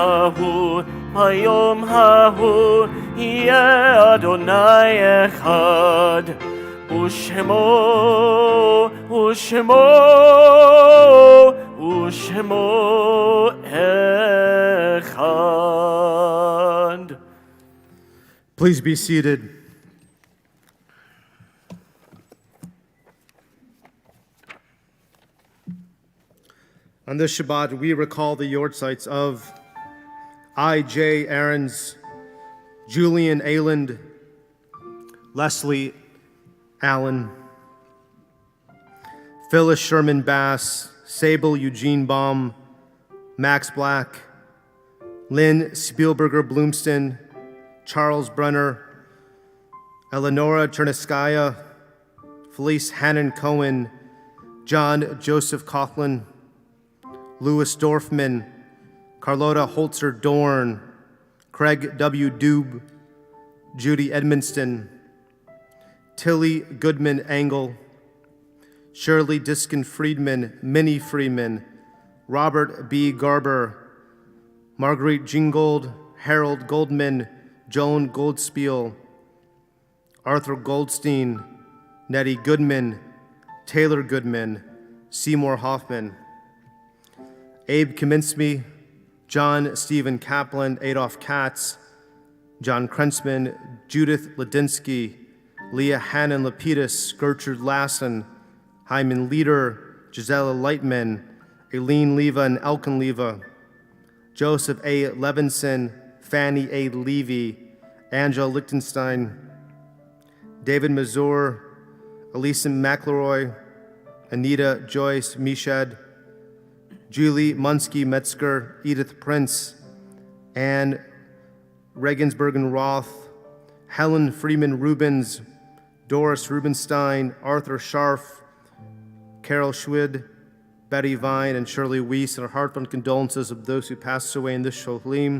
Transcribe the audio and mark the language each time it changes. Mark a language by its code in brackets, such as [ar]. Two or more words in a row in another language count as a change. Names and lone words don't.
[he] ההוא יהיה אדוני אחד ושמו אחד. [en] Please be seated. On this Shabbat, we recall the yortzites of I.J. Aarons, Julian Ayland, Leslie Allen, Phyllis Sherman Bass, Sable Eugene Baum, Max Black, Lynn Spielberger Bloomston, Charles Brenner, Eleonora Cherniskaya, Felice Hannon Cohen, John Joseph Coughlin, Louis Dorfman, Carlota Holzer Dorn, Craig W. Dube, Judy Edmonston, Tilly Goodman Engel, Shirley Diskin Friedman, Minnie Freeman, Robert B. Garber, Marguerite Gingold, Harold Goldman, Joan Goldspiel, Arthur Goldstein, Nettie Goodman, Taylor Goodman, Seymour Hoffman, Abe Kaminsky, John Stephen Kaplan, Adolph Katz, John Krentzman, Judith Ladinsky, Leah Hannon Lapidus, Gertrude Lassen, Hyman Leader, Gisela Lightman, Aileen Leva and Elkin Leva, Joseph A. Levinson, Fanny A. Levy, Angela Lichtenstein, David Mazur, Elisa McElroy, Anita Joyce Mishad, Julie Munsky Metzger, Edith Prince, Anne Regensbergen Roth, Helen Freeman Rubens, Doris Rubenstein, Arthur Scharf, Carol Schwid, Betty Vine, and Shirley Weiss, and our heartfelt condolences of those who passed away in this Sholim.